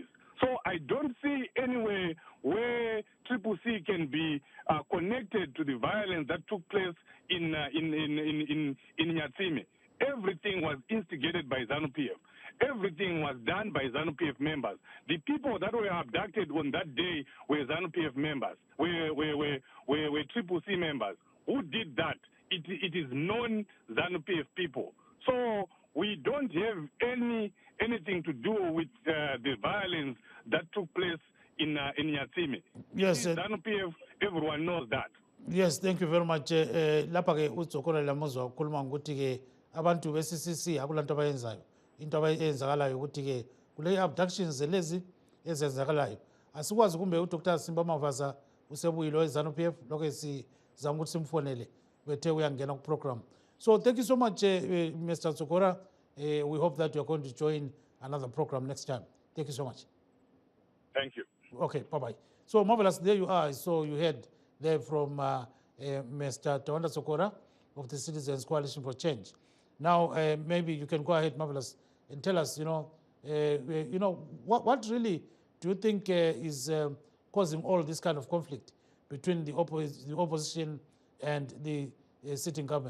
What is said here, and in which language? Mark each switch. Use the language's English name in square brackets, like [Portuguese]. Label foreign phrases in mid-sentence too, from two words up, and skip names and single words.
[English] So I don't see anywhere where CCC can be connected to the violence that took place in Nyatsime. Everything was instigated by ZANU-PF. Everything was done by ZANU-PF members. The people that were abducted on that day were ZANU-PF members, were CCC members. Who did that? It is non-ZANU-PF people. So we don't have anything to do with the violence that took place in Nyatsime. Yes, ZANU-PF, everyone knows that. Yes, thank you very much. [North Ndebele] Lapha ke uzokola lamuzwa ukukhuluma ukuthi ke abantu be-CCC akulanto abayenzayo. Into abayenzakalayo ukuthi ke kule abductions lezi ezenzakalayo. Asikwazi kumbe uDr. Simba Mavaza usebuyilo eZANU-PF lokho sizama ukuthi simfonele bethe uyangena ku program. [English] So thank you so much Mr. Tsokora. We hope that you are going to join another program next time. Thank you so much. Thank you. Okay, bye-bye. So marvelous, there you are. So you heard there from Mr. Tawanda Tsokora of the Citizens Coalition for Change. Now, maybe you can go ahead, marvelous, and tell us, what really do you think is causing all this kind of conflict between the opposition and the sitting government?